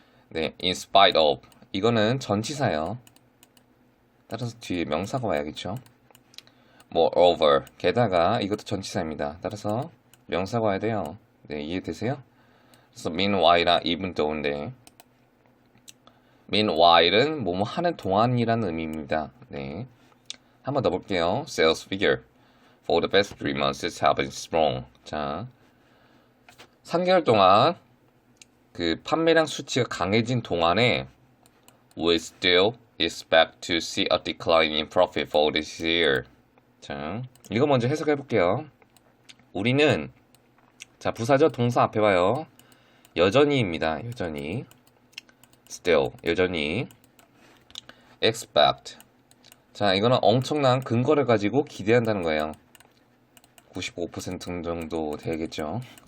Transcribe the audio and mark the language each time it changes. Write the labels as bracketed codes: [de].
[ko] 네, [en] in spite of [ko] 이거는 전치사예요. 따라서 뒤에 명사가 와야겠죠. moreover 게다가 이것도 전치사입니다. 따라서 명사가 와야 돼요. 네, 이해되세요? 그래서 meanwhile랑 even thoughn데 meanwhile은 뭐뭐 하는 동안이라는 의미입니다. 네, 한번 더 볼게요. [en] Sales figure for the past 3 months have been strong. [ko] 자, 3개월 동안 그 판매량 수치가 강해진 동안에 [en] we still expect to see a decline in profit for this year. [ko] 자, 이거 먼저 해석해 볼게요. 우리는 자, 부사죠. 동사 앞에 봐요. 여전히입니다. 여전히. [en] still, 여전히. expect. [ko] 자, 이거는 엄청난 근거를 가지고 기대한다는 거예요. 95% 정도 되겠죠.